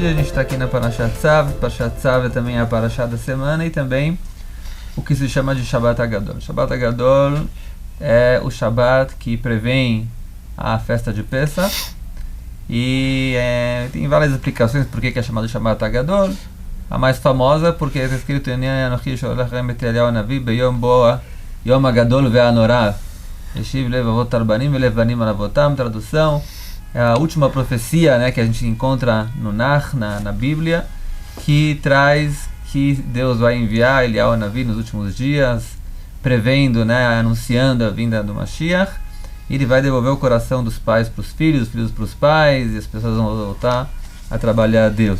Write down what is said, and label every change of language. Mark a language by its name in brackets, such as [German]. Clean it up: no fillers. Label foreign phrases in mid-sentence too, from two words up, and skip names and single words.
[Portuguese] A gente está aqui na Parashat Tzav. Parashat Tzav é também a Parashá da semana e também o que se chama de Shabbat Hagadol. Shabbat Hagadol é o Shabbat que prevém a festa de Pesach e tem várias explicações por que é chamado de Shabbat Hagadol. A mais famosa porque está escrito em [Hebrew] אנכי שולח את אליהו נביא ביום בוא יום הגדול והנורא והשיב לב אבות על בנים ולב בנים על אבותם. [Portuguese] Tradução: é a última profecia, né, que a gente encontra no Nach, na Bíblia, que traz que Deus vai enviar Eliyahu Navi nos últimos dias, prevendo, né, anunciando a vinda do Mashiach, e ele vai devolver o coração dos pais para os filhos, dos filhos para os pais, e as pessoas vão voltar a trabalhar a Deus.